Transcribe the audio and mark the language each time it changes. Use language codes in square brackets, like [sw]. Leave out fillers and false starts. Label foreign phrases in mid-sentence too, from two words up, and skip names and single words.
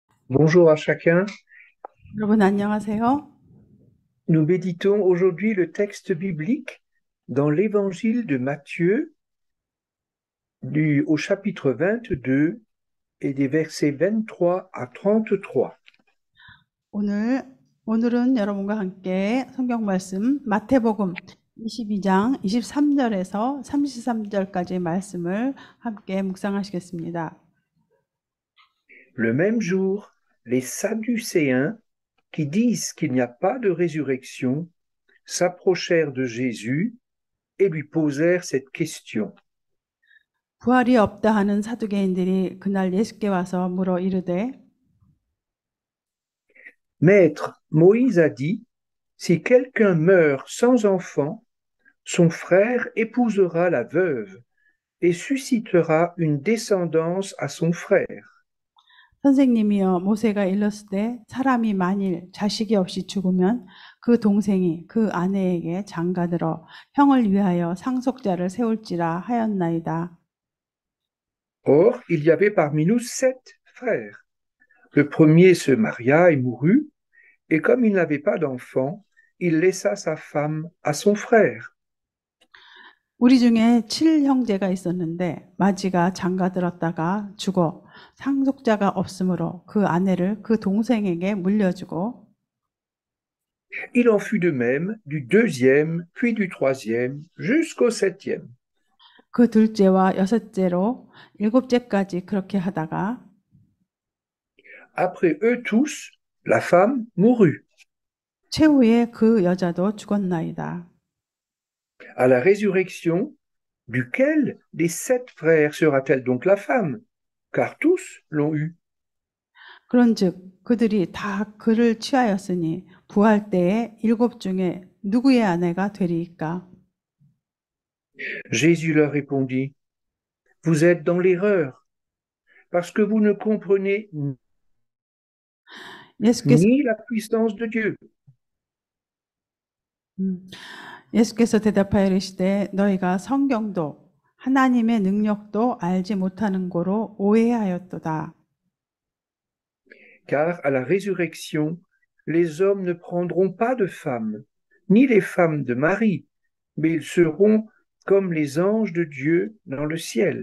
[fr] Bonjour à chacun. [ko] 여러분 안녕하세요. [fr] Nous méditons aujourd'hui le texte biblique dans l'évangile de Matthieu au chapitre 22 et des versets 23 à 33. [ko] 오늘 오늘은 여러분과 함께 성경 말씀 마태복음 22장 23절에서 33절까지의 말씀을 함께 묵상하시겠습니다. [fr] Le même jour, les Sadducéens, qui disent qu'il n'y a pas de résurrection, s'approchèrent de Jésus et lui posèrent cette question. [ko] 부활이 없다 하는 사두개인들이 그날 예수께 와서 물어 이르되 [fr] Maître, Moïse a dit, si quelqu'un meurt sans enfant, son frère épousera la veuve et suscitera une descendance à son frère. [ko] 선생님이여 모세가 일렀으되 사람이 만일 자식이 없이 죽으면 그 동생이 그 아내에게 장가들어 형을 위하여 상속자를 세울지라 하였나이다. [fr] Or, il y avait parmi nous 7 frères. Le premier se maria et mourut, et comme il n'avait pas d'enfant, il laissa sa femme à son frère. [ko] 우리 중에 7형제가 있었는데 마지가 장가들었다가 죽어 상속자가 없으므로 그 아내를 그 동생에게 물려주고 [fr] Il en fut de même du deuxième, puis du troisième, jusqu'au septième. [ko] 그 둘째와 여섯째로 일곱째까지 그렇게 하다가 [fr] Après eux tous, la femme mourut. [ko] 최후에 그 여자도 죽었나이다. [fr] À la résurrection, duquel des 7 frères sera-t-elle donc la femme? Car tous l'ont eue. [ko] 그런즉 그들이 다 그를 취하였으니 부활 때에 일곱 중에 누구의 아내가 되리이까? [fr] Jésus leur répondit, vous êtes dans l'erreur, parce que vous ne comprenez [ko] 예수께서 [fr] ni la puissance de Dieu. [ko] 음, 예수께서 대답하여 이르시되 너희가 성경도 하나님의 능력도 알지 못하는 고로 오해하였도다. [fr] Car à la résurrection, les hommes ne prendront pas de femmes, ni les femmes de Marie, mais ils seront comme les anges de Dieu dans le ciel.